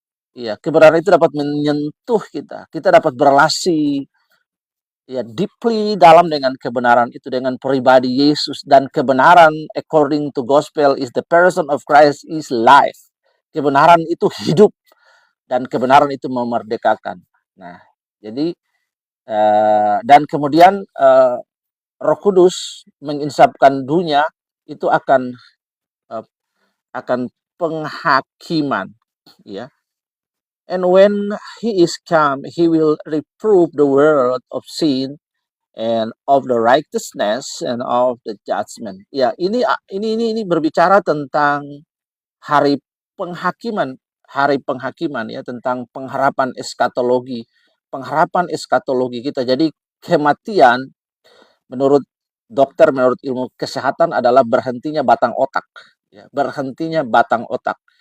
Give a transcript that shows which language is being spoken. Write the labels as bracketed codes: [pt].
[id] Ya, kebenaran itu dapat menyentuh kita. Kita dapat berelasi ya deeply dalam dengan kebenaran itu, dengan pribadi Yesus. Dan kebenaran [en] according to gospel is the person of Christ is life. [id] Kebenaran itu hidup dan kebenaran itu memerdekakan. Nah, jadi dan kemudian Roh Kudus menginsapkan dunia itu akan penghakiman, ya. [en] And when he is come, he will reprove the world of sin and of the righteousness and of the judgment. [id] Ya, ini berbicara tentang hari penghakiman, ya, tentang pengharapan eskatologi kita. Jadi kematian menurut dokter, menurut ilmu kesehatan adalah berhentinya batang otak, ya, berhentinya batang otak.